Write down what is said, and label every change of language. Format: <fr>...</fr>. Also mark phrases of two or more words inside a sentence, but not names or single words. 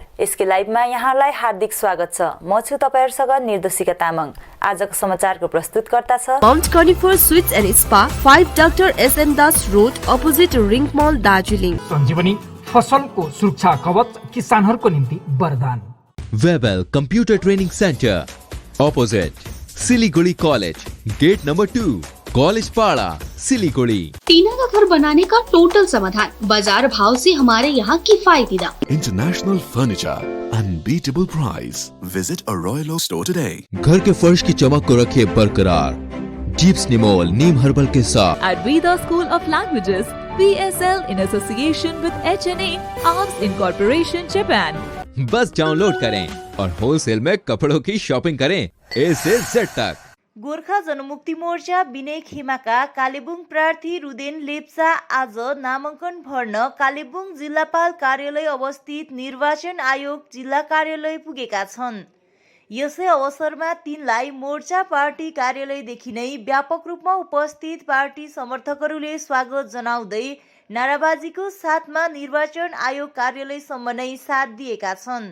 <ne>यसकै लाइभमा यहाँलाई हार्दिक स्वागत छ। म छु तपाईहरुसँग निर्देशिका तामाङ। आजको समाचारको प्रस्तुतकर्ता छ</ne> <en>Mount Conifer Suites and Spa, 5 Doctor SN Das Road, Opposite Ring Mall, Darjeeling.</en> <ne>सञ्जीवनी फसलको सुरक्षा कवच, किसानहरूको निम्ति वरदान।</ne> <en>Webel Computer Training Centre, Opposite Siliguri College, Gate Number 2, College Para, Siliguri.</en> <hi>टीना का घर बनाने का टोटल समाधान, बाजार भाव से हमारे यहाँ किफायती दाम।</hi> <en>International Furniture, unbeatable price. Visit a Royal Oak store today.</en> <hi>घर के फर्श की चमक को रखे बरकरार, जीप्स निमोल नीम हर्बल के साथ।</hi> <en>At Veda School of Languages, VSL in association with HNA, Arms Incorporation, Japan.</en> <hi>बस डाउनलोड करें और होलसेल में कपड़ों की शॉपिंग करें A से Z तक।</hi> <ne>गोर्खा जनमुक्ति मोर्चा विनय खेमाका कालेबुङ प्रार्थी रुदेन लेप्चा आज नामाङ्कन भर्न कालेबुङ जिल्लापाल कार्यालय अवस्थित निर्वाचन आयोग जिल्ला कार्यालय पुगेका छन्। यसै अवसरमा तिनलाई मोर्चा पार्टी कार्यालयदेखि नै व्यापक रूपमा उपस्थित पार्टी समर्थकहरूले स्वागत जनाउँदै नाराबाजीको साथमा निर्वाचन आयोग कार्यालयसम्म नै साथ दिएका छन्।</ne>